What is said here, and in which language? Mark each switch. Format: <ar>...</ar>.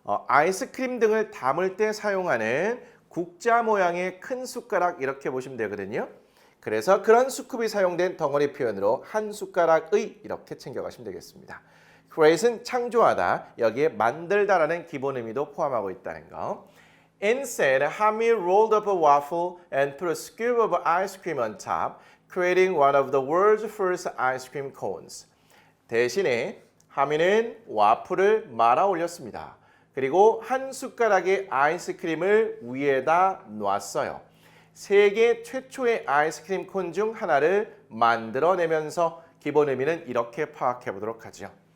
<ko>아이스크림 등을 담을 때 사용하는 국자 모양의 큰 숟가락 이렇게 보시면 되거든요. 그래서 그런 스쿱이 사용된 덩어리 표현으로 한 숟가락의 이렇게 챙겨가시면 되겠습니다. create은 창조하다, 여기에 만들다라는 기본 의미도 포함하고 있다는 거.</ko> <en>Instead, Hami rolled up a waffle and put a scoop of ice cream on top, creating one of the world's first ice cream cones.</en> <ko>대신에 하미는 와플을 말아 올렸습니다. 그리고 한 숟가락의 아이스크림을 위에다 놨어요. 세계 최초의 아이스크림 콘 중 하나를 만들어내면서 기본 의미는 이렇게 파악해 보도록 하죠.</ko>